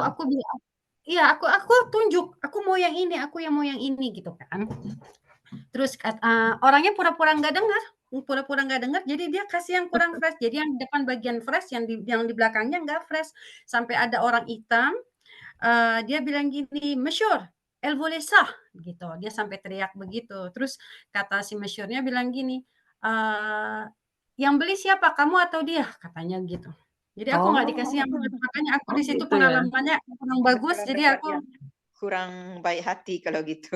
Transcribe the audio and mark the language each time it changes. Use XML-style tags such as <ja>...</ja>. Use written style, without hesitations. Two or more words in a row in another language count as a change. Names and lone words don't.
<id>aku bilang iya, aku tunjuk, "Aku mau yang ini aku yang mau yang ini," gitu kan. Terus orangnya pura-pura nggak dengar, jadi dia kasih yang kurang fresh. Jadi yang di depan bagian fresh, yang di belakangnya nggak fresh. Sampai ada orang hitam, dia bilang gini,</id> <fr>"Monsieur, elle voulait ça,"</fr> <id>gitu. Dia sampai teriak begitu. Terus kata si monsieur-nya bilang gini, "Yang beli siapa, kamu atau dia?" Katanya gitu. Jadi aku nggak dikasih Oh, yang makanya aku oh di situ gitu ya. pengalamannya kurang bagus, Bakalan jadi dapat aku yang kurang baik hati kalau gitu.</id>